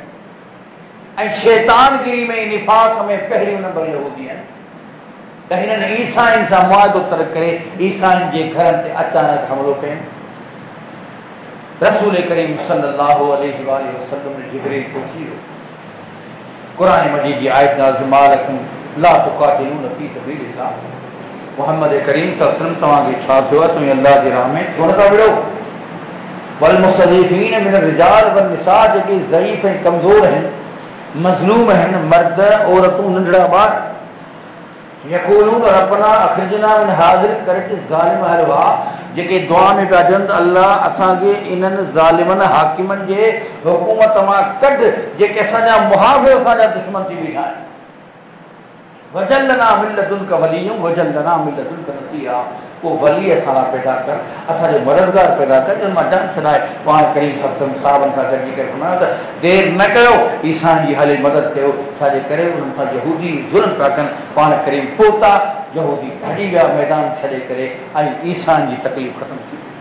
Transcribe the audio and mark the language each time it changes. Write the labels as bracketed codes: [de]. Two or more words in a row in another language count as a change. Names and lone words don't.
[sd] ऐं शैतानगिरी में निफ़ाक़ में पहिरियों नंबर यहूदी आहिनि। त हिननि ईसाइनि सां मुआहिदो तर्क करे ईसाइनि जे घरनि ते अचानक हमलो कयनि। रसूल करीम [ar] صلى الله عليه وسلم [sd] ने जिब्रील पहुची वियो, क़ुरान मजीद जी आयत नाज़िल [ar] ما لكم لا تقاتلون في سبيل الله. [sd] मोहम्मद करीम [ar] صلى الله عليه وسلم [sd] तव्हांखे छा थियो आहे, तुम अल्लाह जे राह में छो नथा विढ़ो। [ar] والمستضعفين من الرجال والنساء [sd] जेके ज़ईफ़ ऐं कमज़ोर आहिनि, मज़लूम आहिनि, मर्द औरतूं नंढड़ा ॿार, [ar] يقولون ربنا أخرجنا من هذه القرية الظالم أهلها [sd] जेके दुआ में पिया चवनि त अल्लाह असांखे इन्हनि ज़ालिमनि हाकिमनि जे हुकूमत मां कढ जेके असांजा मुहाफ़िज़ असांजा दुश्मन थी बीठा आहिनि। [ar] واجعل لنا من لدنك وليا واجعل لنا من لدنك نصيرا. [sd] को वली असां लाइ पैदा कर, असांजो मददगार पैदा कर, जंहिं मां जान छॾाए। पाण करीम साहबनि खां गॾिजी करे फरमायो त देरि न कयो, ईसाइनि जी हाली मदद कयो, छाजे करे उन्हनि सां यहूदी ज़ुल्म पिया कनि। पाण करीम पहुता, यहूदी भॼी विया मैदान छॾे करे ऐं ईसाइनि जी तकलीफ़ ख़तमु थी।